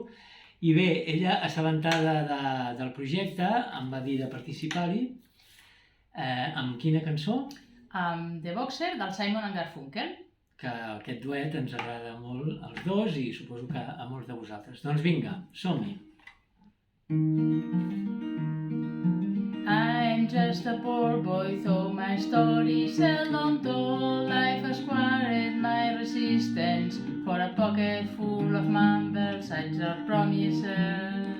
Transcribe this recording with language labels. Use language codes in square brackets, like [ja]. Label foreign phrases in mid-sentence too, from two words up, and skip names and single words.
[ca] I bé, ella, assabentada del projecte, em va dir de participar-hi. Amb quina cançó? Amb The Boxer, del Simon & Garfunkel. Que aquest duet ens agrada molt als dos i suposo que a molts de vosaltres. Doncs vinga, som-hi. [en] I'm just a poor boy, though my story seldom told. Life has quarried my resistance for a pocket full of mumbles, such are promises.